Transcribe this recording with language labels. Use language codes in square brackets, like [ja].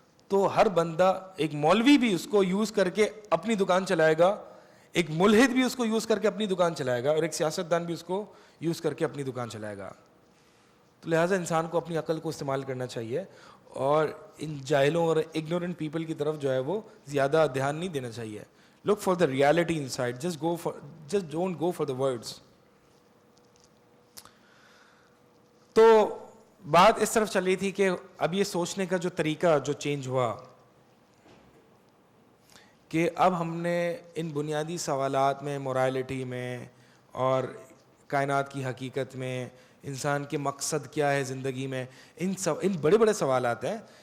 [ur] تو ہر بندہ, ایک مولوی بھی اس کو یوز کر کے اپنی دکان چلائے گا, ایک ملحد بھی اس کو یوز کر کے اپنی دکان چلائے گا, اور ایک سیاستدان بھی اس کو یوز کر کے اپنی دکان چلائے گا. تو لہٰذا انسان کو اپنی عقل کو استعمال کرنا چاہیے, اور ان جاہلوں اور اگنورنٹ پیپل کی طرف جو ہے وہ زیادہ دھیان نہیں دینا چاہیے. [en] Look for the reality inside, just don't go for the words. [ur] تو بات اس طرف چل رہی تھی کہ اب یہ سوچنے کا جو طریقہ جو چینج ہوا, کہ اب ہم نے ان بنیادی سوالات میں, مورالٹی میں اور کائنات کی حقیقت میں, انسان کے مقصد کیا ہے زندگی میں, ان بڑے بڑے سوالات ہیں.